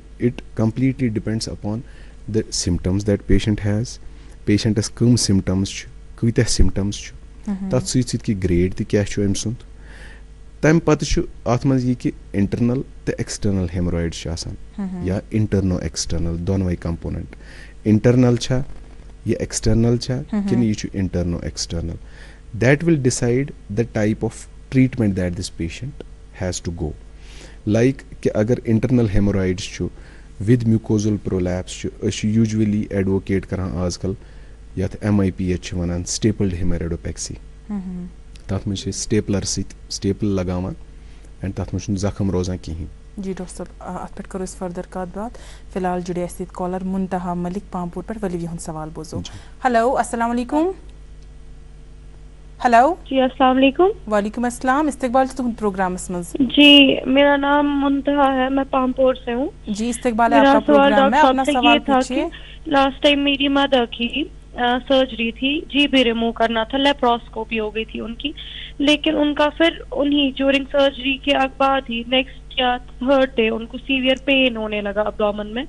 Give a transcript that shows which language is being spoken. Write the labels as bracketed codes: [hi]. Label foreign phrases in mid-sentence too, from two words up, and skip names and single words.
[en] it completely depends upon the symptoms that patient has patients [ks] کٕم سمٹمز چھِ کۭتیاہ سمٹمز چھِ تتھ سۭتۍ سۭتۍ کہِ گریڈ تہِ کیاہ چھُ أمۍ سُنٛد تمہِ پتہٕ چھُ اتھ منٛز یہِ کہِ انٹرنل تہٕ [en] external hemorrhoids [ks] چھِ آسان یا [en] internal external [ks] دۄنوے کمپوننٹ انٹرنل چھا یہِ ایکسٹرنل چھا کِنہٕ یہِ چھُ [en] internal external that will decide the type of treatment that this patient has to go like [ks] کہِ اگر [en] internal hemorrhoids [ks] چھُ [en] with mucosal prolapse [ks] چھِ یوٗجؤلی ایڈوکیٹ کران آز کل یَتھ MIPH چھِ وَنان [en] stapled hemorrhoidopexy. [ks] تَتھ منٛز چھِ أسۍ سٹیپلر سۭتۍ سٹیپل لگاوان اینڈ تَتھ منٛز چھُنہٕ زخم روزان کِہیٖنۍ. جی ڈاکٹر صٲب اتھ پٮ۪ٹھ کرو أسۍ فردر کتھ بات. فی الحال جُڑے اَسہِ سۭتۍ کالر منتہا ملک پامپور پٮ۪ٹھ. ؤلِو یِہُنٛد سوال بوزو. ہیلو [ar] السلام علیکم. [ks] ہیلو [ar] جی السلام علیکم. وعلیکم السلام. [ks] استقبال چھُ تُہُنٛد پروگرامس منٛز. [ur] جی میرا نام منتہا ہے, میں پامپور سے ہوں. جی استقبال ہے آپ کا پروگرام میں. اپنا سوال پوچھیے. [en] last time [ur] میری مدر کی سرجری تھی, جی بھی [en] remove کرنا [ur] تھا, لیپروسکوپی ہو گئی تھی ان کی, لیکن ان کا پھر انہی جورنگ سرجری کے بعد ہی نیکسٹ یا [en] third day [ur] ان کو [en] severe pain [ur] ہونے لگا ابڈومن میں.